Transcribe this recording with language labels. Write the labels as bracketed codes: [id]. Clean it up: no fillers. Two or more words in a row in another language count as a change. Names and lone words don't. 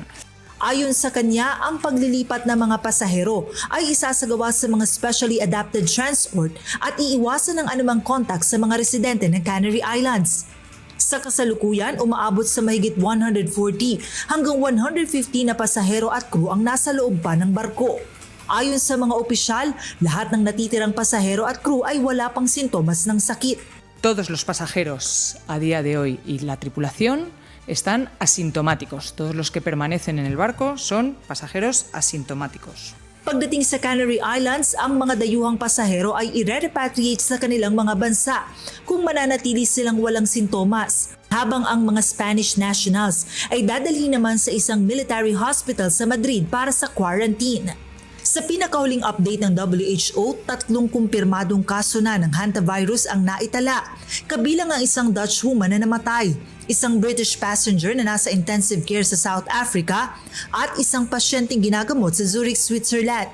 [tl] Ayon sa kanya, ang paglilipat ng mga pasahero ay isasagawa sa mga [en] specially adapted transport [tl] at iiwasan ng anumang contact sa mga residente ng Canary Islands. Sa kasalukuyan, umaabot sa mahigit 140 hanggang 150 na pasahero at crew ang nasa loob pa ng barko. Ayon sa mga opisyal, lahat ng natitirang pasahero at crew ay wala pang sintomas ng sakit. [es] Todos los pasajeros a día de hoy y la tripulación están asintomáticos. Todos los que permanecen en el barco son pasajeros asintomáticos. [tl] Pagdating sa Canary Islands, ang mga dayuhang pasahero ay i-repatriate sa kanilang mga bansa kung mananatili silang walang sintomas. Habang ang mga [en] Spanish nationals [tl] ay dadalhin naman sa isang [en] military hospital [tl] sa Madrid para sa quarantine. Sa pinakahuling update ng WHO, 3 kumpirmadong kaso na ng hantavirus ang naitala, kabilang ang isang [en] Dutch woman [tl] na namatay, isang [en] British passenger [tl] na nasa [en] intensive care [tl] sa South Africa, at isang pasyenteng ginagamot sa Zurich, Switzerland.